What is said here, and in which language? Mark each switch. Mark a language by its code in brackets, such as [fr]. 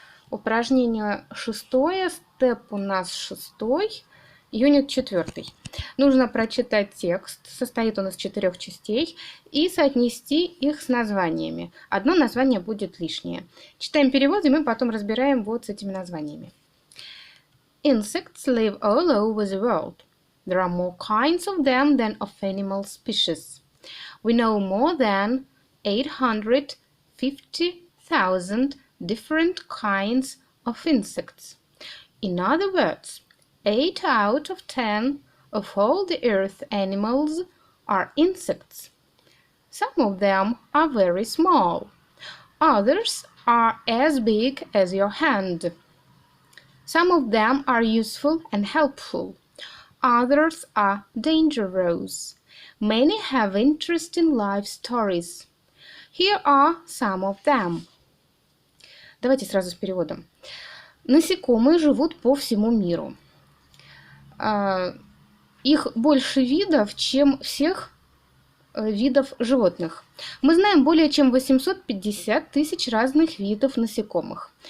[ru] Упражнение 6, степ у нас 6, юнит 4. Нужно прочитать текст, состоит он из 4 частей, и соотнести их с названиями. Одно название будет лишнее. Читаем перевод, и мы потом разбираем вот с этими названиями. [en] Insects live all over the world. There are more kinds of them than of animal species. We know more than 850,000 different kinds of insects. In other words, 8 out of 10 of all the earth animals are insects. Some of them are very small. Others are as big as your hand. Some of them are useful and helpful. Others are dangerous. Many have interesting life stories. Here are some of them. [ru] Давайте сразу с переводом. Насекомые живут по всему миру. Их больше видов, чем всех видов животных. Мы знаем более чем 850 тысяч разных видов насекомых.